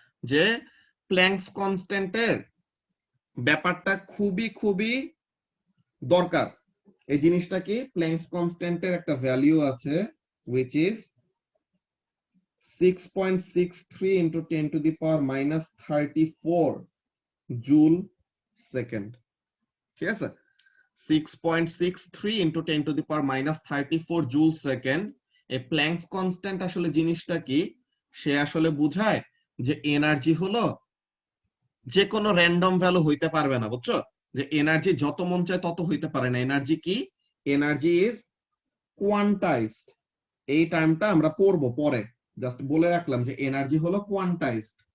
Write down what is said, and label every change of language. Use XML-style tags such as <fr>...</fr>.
<bn>যে প্ল্যাঙ্কস কনস্ট্যান্টের ব্যাপারটা খুবই খুবই দরকার। এই জিনিসটা কি, প্ল্যাঙ্কস কনস্ট্যান্টের একটা ভ্যালু আছে</bn> <en>which is 6.63 into 10 to the power minus 34</en> <bn>joule second, ঠিক আছে?</bn> <en>6.63 into 10 to the power minus 34 joule second.</en> <bn>এই প্ল্যাঙ্কস কনস্ট্যান্ট আসলে জিনিসটা কি, সে আসলে বোঝায় যে এনার্জি হলো যে কোনো র্যান্ডম ভ্যালু হইতে পারবে না, বুঝছো? যে এনার্জি যত মন চায় তত হইতে পারে না। এনার্জি কি,</bn> <en>Energy is quantized.</en> <bn>এই টার্মটা আমরা পড়বো পরে, জাস্ট বলে রাখলাম যে এনার্জি হলো কোয়ান্টাইজড।</bn>